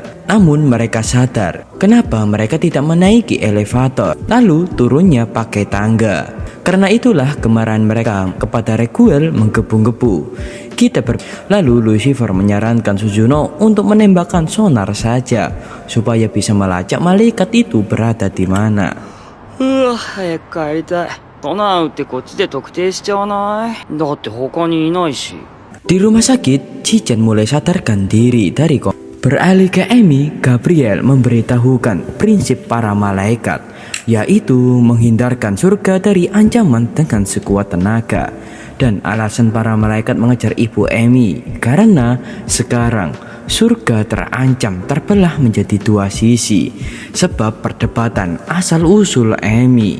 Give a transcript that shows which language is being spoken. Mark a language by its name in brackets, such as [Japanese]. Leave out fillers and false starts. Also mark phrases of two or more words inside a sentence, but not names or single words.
[Indonesian] Namun mereka sadar kenapa mereka tidak menaiki elevator lalu turunnya pakai tangga. Karena itulah kemarahan mereka kepada Raguel menggebu-gebu. Lalu Lucifer menyarankan Sujuno untuk menembakkan sonar saja supaya bisa melacak malaikat itu berada di mana. [Japanese] 早く帰りたい。ソナー打ってこっちで特定しちゃわない？だって他にいないし。 [Indonesian] Di rumah sakit, Chichen mulai sadarkan diri dari beralih ke Emi. Gabriel memberitahukan prinsip para malaikat, yaitu menghindarkan surga dari ancaman dengan sekuat tenaga. Dan alasan para malaikat mengejar ibu Emi karena sekarang surga terancam terbelah menjadi dua sisi sebab perdebatan asal-usul Emi.